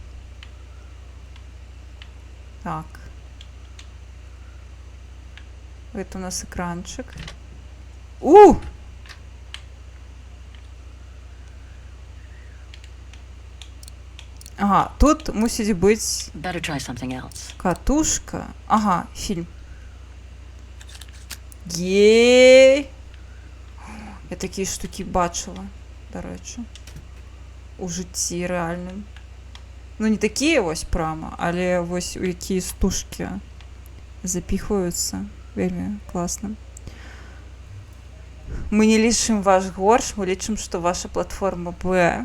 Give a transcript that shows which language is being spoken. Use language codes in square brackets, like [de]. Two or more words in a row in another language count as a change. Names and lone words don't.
[ru] Так. Это у нас экранчик. [be] Ага, тут мусіць быць [en] Better try something else. [be] катушка. Ага, фільм. Ей! Я такія штукі бачыла, дарэчы. У жыцці рэальным. Ну, не такія вось прама, але вось у якія стужкі запіхваюцца. Вельмі класна. Мы не лічым ваш горш, мы лічым, што ваша платформа Б.